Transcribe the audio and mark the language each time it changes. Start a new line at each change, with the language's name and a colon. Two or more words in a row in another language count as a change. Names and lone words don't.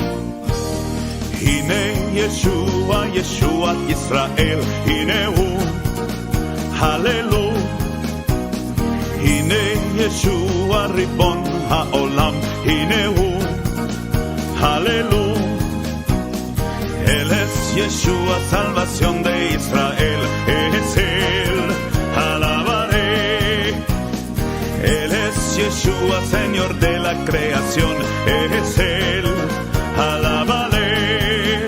Hebrew: הנה ישוע, ישועת ישראל, הנה הוא, הללו. הנה ישוע ריבון העולם, הנה הוא, הללו.
Spanish: Él es Yeshua, salvación de Israel, es Él, alabaré. Él es Yeshua, Señor de la creación, es Él, alabaré.